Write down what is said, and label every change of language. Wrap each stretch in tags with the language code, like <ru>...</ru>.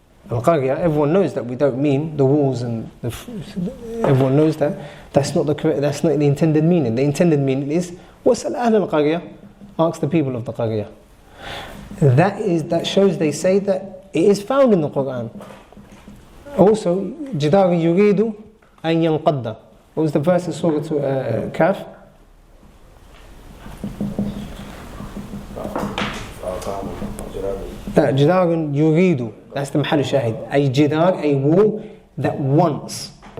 <en>القرية, everyone knows that we don't mean the walls and everyone knows that. That's not the intended meaning. The intended meaning is</en> <ar>واسأل أهل القرية.</ar> <en>Ask the people of the Qaryah. that shows, they say that it is found in the Quran. Also,</en> <ar>جدار يريد أن ينقض.</ar> <en>What was the verse in Surah Kaf?</en> <ar>جدار يريد.</ar> <en>That's the</en> <ar>محل الشاهد. أي جدار,</ar> <en>a wall that wants.</en>